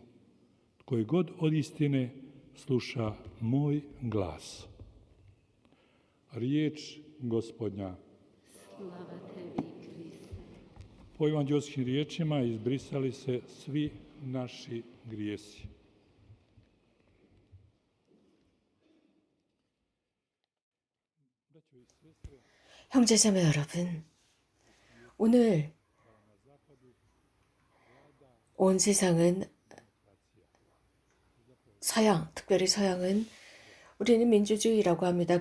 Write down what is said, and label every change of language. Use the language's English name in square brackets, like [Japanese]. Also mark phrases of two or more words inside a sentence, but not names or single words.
[Croatian] Koji god od istine sluša moj glas. Riječ Gospodnja. Slava tebi, Kriste. Po evanđelskim riječima izbrisali se svi naši grijesi. [Korean] 형제자매 여러분, 오늘 온 세상은 서양, 특별히 서양은 우리는 민주주의라고 합니다.